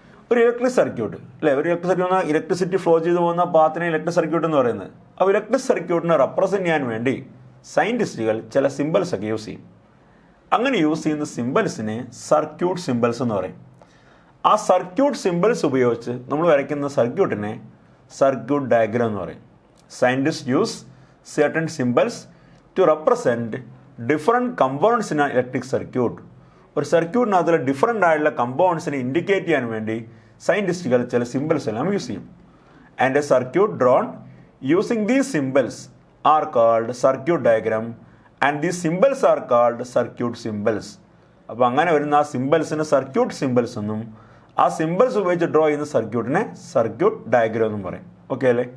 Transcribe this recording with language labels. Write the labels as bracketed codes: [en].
[ml] ഒരു electric circuit അല്ലേ? ഒരു ഇലക്ട്രിക് സർക്യൂട്ട് ഇലക്ട്രിസിറ്റി ഫ്ലോ ചെയ്ത് പോകുന്ന പാത്തിനെ ഇലക്ട്രിക് സർക്യൂട്ട് എന്ന് പറയുന്നത്. അപ്പോൾ ഇലക്ട്രിക് സർക്യൂട്ടിനെ റെപ്രസെൻറ്റ് ചെയ്യാൻ വേണ്ടി സയൻറ്റിസ്റ്റുകൾ ചില സിമ്പിൾസ് ഒക്കെ യൂസ് ചെയ്യും. അങ്ങനെ യൂസ് ചെയ്യുന്ന സിമ്പിൾസിനെ സർക്യൂട്ട് സിമ്പിൾസ് എന്ന് പറയും. ആ സർക്യൂട്ട് സിമ്പിൾസ് ഉപയോഗിച്ച് നമ്മൾ വരയ്ക്കുന്ന സർക്യൂട്ടിനെ സർക്യൂട്ട് ഡയഗ്രാം എന്ന് പറയും. [en] Scientists use certain symbols to represent different components in an electric circuit. [ml] ഒരു സർക്യൂട്ടിനകത്തുള്ള ഡിഫറൻ്റ് ആയിട്ടുള്ള കമ്പോണൻസിനെ ഇൻഡിക്കേറ്റ് ചെയ്യാൻ വേണ്ടി സയൻറ്റിസ്റ്റുകൾ ചില സിമ്പിൾസ് എല്ലാം യൂസ് ചെയ്യും. [en] And a circuit drawn using these symbols are called circuit diagram and these symbols are called circuit symbols. [ml] അപ്പോൾ അങ്ങനെ വരുന്ന ആ സിമ്പിൾസിന് സർക്യൂട്ട് സിമ്പിൾസ് എന്നും ആ സിമ്പിൾസ് ഉപയോഗിച്ച് ഡ്രോ ചെയ്യുന്ന സർക്യൂട്ടിനെ സർക്യൂട്ട് ഡയഗ്രാം എന്നും പറയും. ഓക്കെ അല്ലേ?